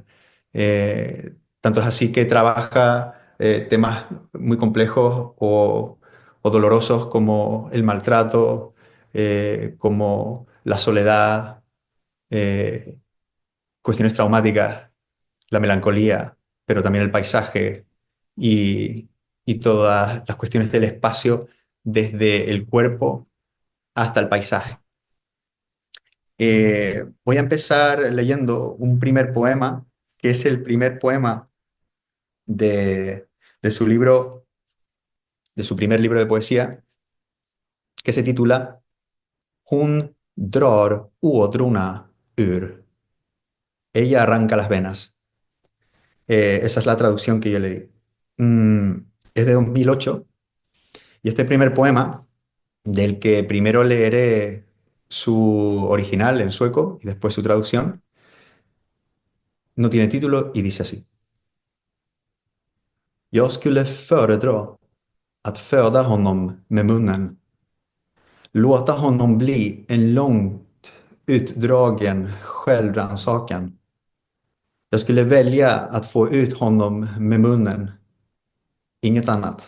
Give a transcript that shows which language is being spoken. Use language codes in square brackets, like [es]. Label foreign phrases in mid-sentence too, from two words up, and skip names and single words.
[es] Tanto es así que trabaja temas muy complejos o dolorosos como el maltrato, como la soledad, eh, cuestiones traumáticas, la melancolía, pero también el paisaje y, y todas las cuestiones del espacio desde el cuerpo hasta el paisaje. Voy a empezar leyendo un primer poema, que es el primer poema de, de su libro, de su primer libro de poesía, que se titula Hon drar ådrorna ur. Ella arranca las venas. Esa es la traducción que yo le di. Es de 2008 y este primer poema, del que primero leeré su original en sueco y después su traducción, no tiene título y dice así. [sv] Jag skulle föredra att föda honom med munnen, låta honom bli en långt utdragen självrannsakan. Jag skulle välja att få ut honom med munnen, inget annat.